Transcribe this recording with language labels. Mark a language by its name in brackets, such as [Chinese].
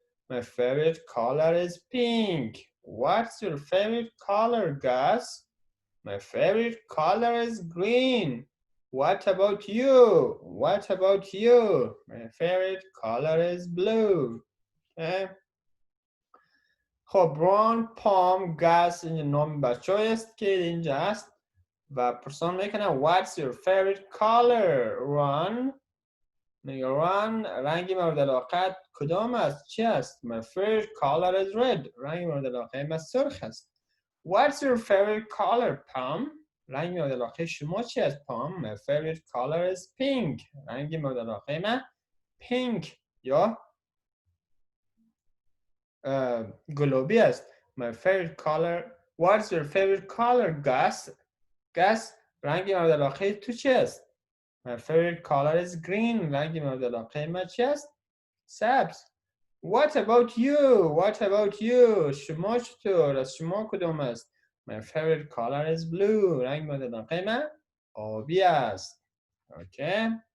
[English] My favorite color is pink. What's your favorite color, Gus? My favorite color is green. What about you? What about you? My favorite color is blue. Okay. [Persian] خب ران، پام، گس این نام بچه است که اینجا است و پرسان میکنه [English] What's your favorite color, Ron? [Persian] میگه ران، رنگ مورد علاقت کدام است؟ چی است؟ [English] My favorite color is red. [Persian] رنگ مورد علاقه من سرخ است. [English] What's your favorite color, Pam? [Persian] رنگ مورد علاقه شما چی است؟ Pam? [English] My favorite color is pink. [Persian] رنگ مورد علاقه من pink یا گلابی است. [English] My favorite color. What's your favorite color, Gus? [Persian] Gus, رنگ مورد علاقه تو چی است؟ [English] My favorite color is green. [Persian] رنگ مورد علاقه من چی است؟ سبز. [English] What about you? What about you? [Persian] شما چطور؟ از شما کدام است؟ [English] My favorite color is blue. [Persian] رنگ مورد علاقه من آبی است. اوکی.